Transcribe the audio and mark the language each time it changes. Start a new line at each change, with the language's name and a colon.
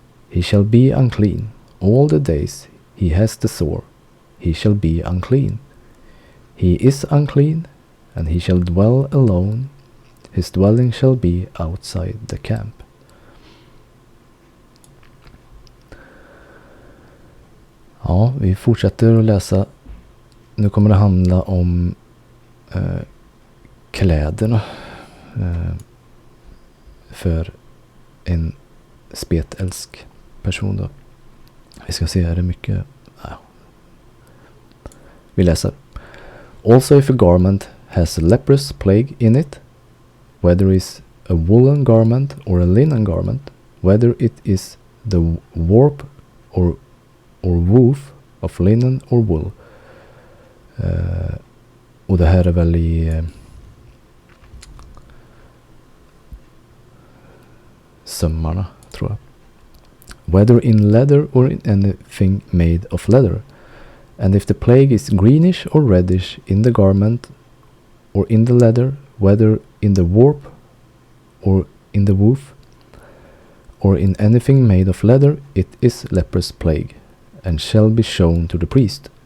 English: He shall be unclean all the days he has the sore. He shall be unclean. He is unclean, and he shall dwell alone. His dwelling shall be outside the camp.
Swedish: Ja, vi fortsätter att läsa. Nu kommer det handla om kläderna för en spetälsk person då. Vi ska se, är det mycket? Ja. Vi läser.
English: Also if a garment has a leprous plague in it, whether it is a woolen garment or a linen garment, whether it is the warp or woof of linen or wool.
Swedish: Och det här är väl i sömmarna, tror jag.
English: Whether in leather or in anything made of leather. And if the plague is greenish or reddish in the garment or in the leather, whether in the warp or in the woof or in anything made of leather, it is leprous plague, and shall be shown to the priest.